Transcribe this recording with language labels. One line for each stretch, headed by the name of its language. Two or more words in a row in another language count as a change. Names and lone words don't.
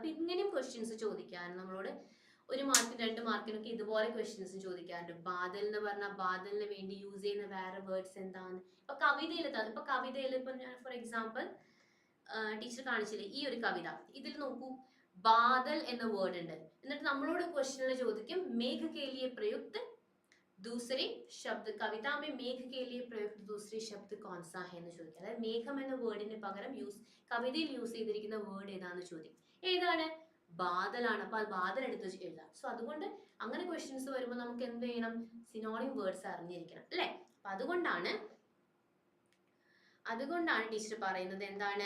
Malayalam: അപ്പൊ ഇങ്ങനെയും ക്വസ്റ്റ്യൻസ് ചോദിക്കാറുണ്ട് നമ്മളോട്. 1 മാർക്കിന് 2 മാർക്കിനൊക്കെ ഇതുപോലെ ക്വസ്റ്റ്യൻസ് ചോദിക്കാറുണ്ട്. ബാദൽ എന്ന് പറഞ്ഞാൽ ബാദലിന് വേണ്ടി യൂസ് ചെയ്യുന്ന വേറെ വേർഡ്സ് എന്താണ്? ഇപ്പൊ കവിതയിൽ ഇപ്പൊ ഞാൻ
English: for example
Malayalam: ടീച്ചർ കാണിച്ചില്ലേ ഈ ഒരു കവിത, ഇതിൽ നോക്കൂ, ബാദൽ എന്ന വേർഡ് ഉണ്ട്. എന്നിട്ട് നമ്മളോട് ക്വസ്റ്റ്യനിൽ ചോദിക്കും
Hindi: മേഘ के लिए प्रयुक्त दूसरे शब्द, कविता में मेघ के लिए प्रयुक्त दूसरे शब्द कौन सा है
Malayalam: എന്ന് ചോദിക്കും. അതായത് മേഘം എന്ന വേർഡിന് പകരം കവിതയിൽ യൂസ് ചെയ്തിരിക്കുന്ന വേർഡ് ഏതാന്ന് ചോദിക്കും. ഏതാണ്? ബാദലാണ്. അപ്പൊ അത് ബാദൽ എടുത്ത് എഴുതാം. സോ അതുകൊണ്ട് അങ്ങനെ ക്വസ്റ്റ്യൻസ് വരുമ്പോൾ നമുക്ക് എന്ത് ചെയ്യണം?
English: synonym words
Malayalam: അറിഞ്ഞിരിക്കണം അല്ലെ? അപ്പൊ അതുകൊണ്ടാണ് ടീച്ചർ പറയുന്നത് എന്താണ്?